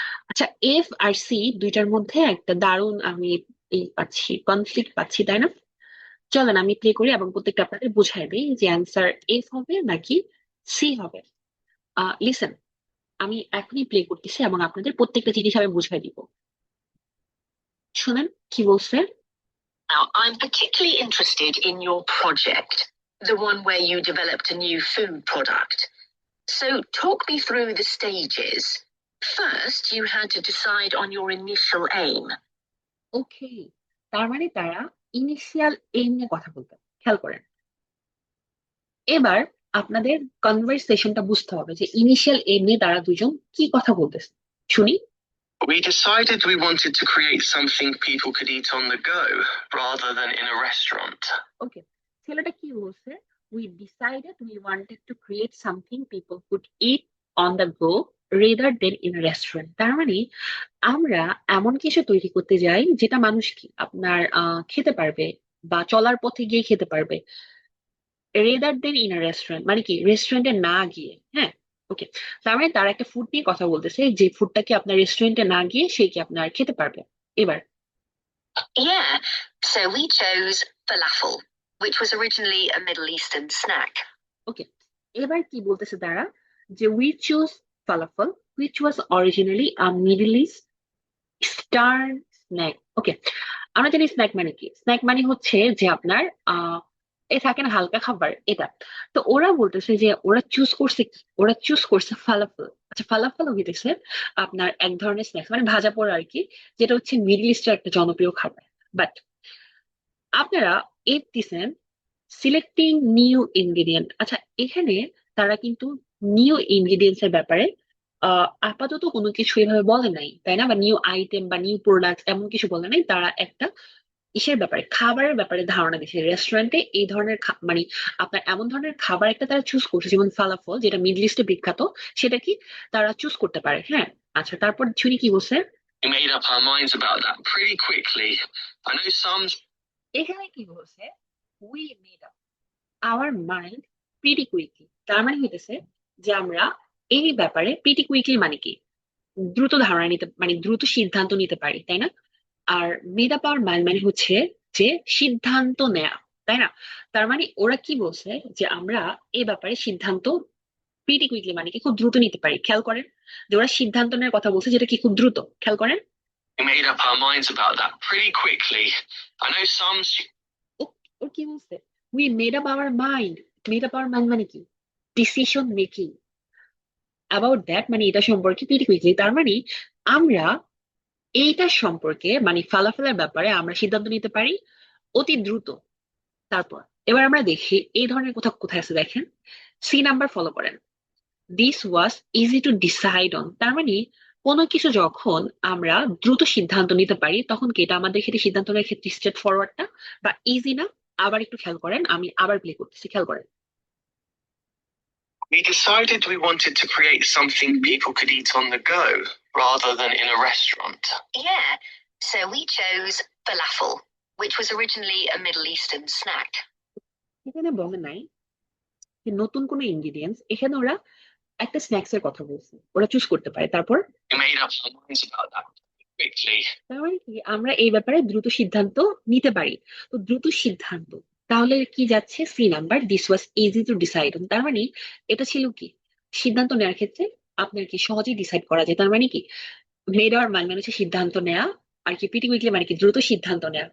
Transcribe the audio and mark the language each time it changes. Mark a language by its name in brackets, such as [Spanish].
[Bangla] আচ্ছা, F আর C দুইটার মধ্যে একটা দারুণ আমি পাচ্ছি, কনফ্লিক্ট পাচ্ছি, তাই না? চলেন আমি প্লে করি এবং প্রত্যেকটা আপনাদের বুঝাই দিই যে অ্যান্সার এফ হবে নাকি সি হবে। লিসেন, আমি এখনই প্লে করতেছি এবং আপনাদের প্রত্যেকটা জিনিস আমি বুঝাই দিব। শুনেন কি বলছে। [English] Now, I'm particularly interested in your project, the one where you developed a new food product. So, talk me through the stages. First, you had to decide on your initial aim. [Bangla] ওকে, তার মানে তারা initial aim নিয়ে কথা বলতেন, খেয়াল করেন। এবার আপনাদের কনভারসেশনটা বুঝতে হবে যে ইনিশিয়াল এইম নিয়ে তারা দুজন কি কথা বলতেছে, শুনি। [English] We decided we wanted to create something people could eat on the go rather than in a restaurant. [Bangla] ওকে, ছেলেটা কি বলছে? [English] We decided we wanted to create something people could eat on the go rather than in restaurant. [Bangla] তার মানে আমরা এমন কিছু তৈরি করতে যাই যেটা মানুষ কি আপনার খেতে পারবে বা চলার পথে গিয়ে খেতে পারবে, [English] rather than in restaurant [Bangla] মানে কি রেস্টুরেন্টে না গিয়ে। হ্যাঁ, ওকে, তার মানে তারা একটা ফুড নিয়ে কথা বলতেছে যে ফুডটা কি আপনার রেস্টুরেন্টে না গিয়ে সে কি আপনার খেতে পারবে। এবার [English] Yeah, so we chose falafel, which was originally a Middle Eastern snack. [Bangla] ওকে, এবার কি বলতেছে তারা, যে [English] We choose falafel which was originally a Middle East stern snack. [Bangla] ওকে, আমরা জানি স্ন্যাক মানে কি, স্ন্যাক মানে হচ্ছে যে আপনার এ থাকে না হালকা খাবার এটা। তো ওরা বলতেছে যে ওরা চুজ করছে কি, ওরা চুজ করছে ফালাফল। আচ্ছা, ফালাফল হইতেছে আপনার এক ধরনের স্ন্যাক্স মানে ভাজা পোড়া আর কি, যেটা হচ্ছে মিডল ইস্টের একটা জনপ্রিয় খাবার। বাট আপনারা এর দিছেন সিলেক্টিং নিউ ইনগ্রিডিয়েন্ট। আচ্ছা, এখানে তারা কিন্তু নিউ ইনগ্রিডিয়েন্টস এর ব্যাপারে আপাতত কোনো কিছু এভাবে বলে নাই, তাই না? বা নিউ আইটেম বা নিউ প্রোডাক্ট এমন কিছু বলে নাই। তারা একটা ইসের ব্যাপারে, খাবারের ব্যাপারে ধারণা দিচ্ছে রেস্টুরেন্টে এই ধরনের মানে আপনার এমন ধরনের খাবার একটা তারা চুজ করছে, যেমন ফালাফল যেটা মিডল ইস্টে বিখ্যাত, সেটা কি তারা চুজ করতে পারে। হ্যাঁ, আচ্ছা, তারপর শুনি কি বলছে। [English] We made up our minds about that pretty quickly. I know some. [Bangla] এখানে কি বলছে, [English] We made up our mind pretty quickly. [Bangla] তার মানে হইতেছে যে আমরা এই ব্যাপারে প্রিটি কুইকলি মানে কি দ্রুত ধারণা নিতে, মানে দ্রুত সিদ্ধান্ত নিতে পারি, তাই না? Are made up our mind মানে হচ্ছে যে সিদ্ধান্ত নেয়া, তাই না? তার মানে ওরা কি বলছে যে আমরা এই ব্যাপারে সিদ্ধান্ত প্রিটি কুইকলি মানে কি খুব দ্রুত নিতে পারি। খেয়াল করেন যে ওরা সিদ্ধান্ত নেওয়ার কথা বলছে যেটা কি খুব দ্রুত, খেয়াল করেন। [English] We made up our minds about that pretty quickly. I know some. [Bangla] ও ও কি বলছে, [English] We made up our mind. Made up our mind মানে কি decision making about that, [Bangla] মানে এটা সম্পর্কে [English] Pretty quickly. [Bangla] তার মানে আমরা এইটার সম্পর্কে মানে ফালাফলের ব্যাপারে আমরা সিদ্ধান্ত নিতে পারি অতি দ্রুত। তারপর এবার আমরা দেখি এই ধরনের কোথাও কোথায় আছে, দেখেন সি নাম্বার ফলো করেন। [English] This was easy to decide on. [Bangla] তার মানে কোনো কিছু যখন আমরা দ্রুত সিদ্ধান্ত নিতে পারি তখন কি এটা আমাদের ক্ষেত্রে সিদ্ধান্ত নেওয়ার ক্ষেত্রে স্ট্রেট ফরওয়ার্ডটা বা ইজি না? আবার একটু খেয়াল করেন, আমি আবার প্লে করতেছি, খেয়াল করেন। [English] We decided we wanted to create something people could eat on the go rather than in a restaurant. Yeah, so we chose falafel, which was originally a Middle Eastern snack. [Bangla] এখানে বলে নাই যে নতুন কোনো ingredients, এখানে ওরা একটা snacks এর কথা বলছে, ওরা চুজ করতে পারে। তারপর [English] We made up our minds about that quickly. [Bangla] তার মানে কি আমরা এই ব্যাপারে দ্রুত সিদ্ধান্ত নিতে পারি। তো দ্রুত সিদ্ধান্ত, তাহলে কি যাচ্ছে C number, [English] This was easy to decide. [Bangla] তার মানে এটা ছিল কি সিদ্ধান্ত নেওয়ার ক্ষেত্রে আপনার কি সহজেই ডিসাইড করা যায়। তার মানে কি মেড অর মানে হচ্ছে সিদ্ধান্ত নেওয়া, আর কি পিটি কুইকলি মানে কি দ্রুত সিদ্ধান্ত নেওয়া।